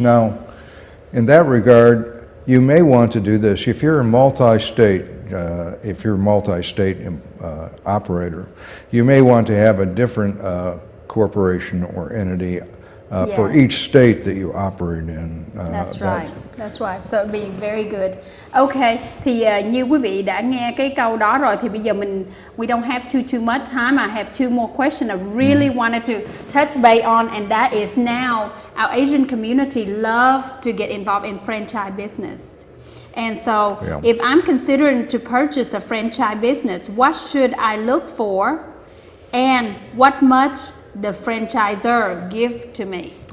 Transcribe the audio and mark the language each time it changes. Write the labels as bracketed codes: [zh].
[en] Now, in that regard, you may want to do this if you're a multi-state. If you're a multi-state operator, you may want to have a different corporation or entity for each state that you operate in. That's right. That's right. So it'd be very good. [vi] Okay, thì như quý vị đã nghe cái câu đó rồi, thì bây giờ [en] we don't have too much time. I have two more questions I really wanted to touch base on, and that is now our Asian community love to get involved in franchise business. And so if I'm considering to purchase a franchise business, what should I look for, and what much the franchisor give to me?